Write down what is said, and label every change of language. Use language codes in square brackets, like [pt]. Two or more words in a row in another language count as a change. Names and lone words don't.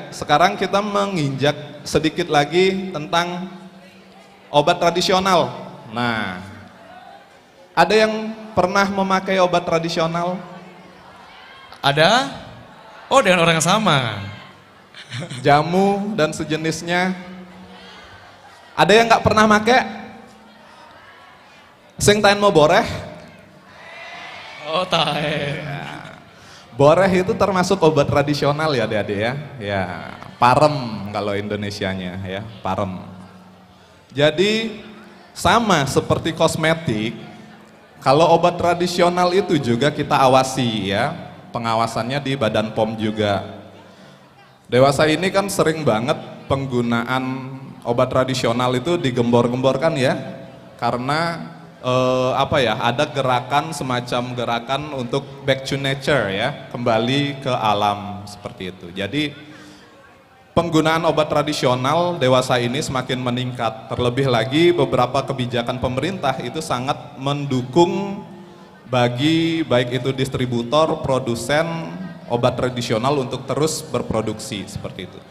[id] Sekarang kita menginjak sedikit lagi tentang obat tradisional. Nah, ada yang pernah memakai obat tradisional? Ada? Oh, dengan orang yang sama. Jamu dan sejenisnya. Ada yang nggak pernah make? [ban] Sing tain mau boreh? [id] Oh, tae. Boreh itu termasuk obat tradisional ya adik-adik ya. Ya, parem kalau Indonesianya ya, parem. Jadi sama seperti kosmetik, kalau obat tradisional itu juga kita awasi ya, pengawasannya di Badan POM juga. Dewasa ini kan sering banget penggunaan obat tradisional itu digembor-gemborkan ya, karena ada gerakan semacam gerakan untuk [en] back to nature [id] ya, kembali ke alam seperti itu. Jadi penggunaan obat tradisional dewasa ini semakin meningkat. Terlebih lagi beberapa kebijakan pemerintah itu sangat mendukung bagi baik itu distributor, produsen obat tradisional untuk terus berproduksi seperti itu.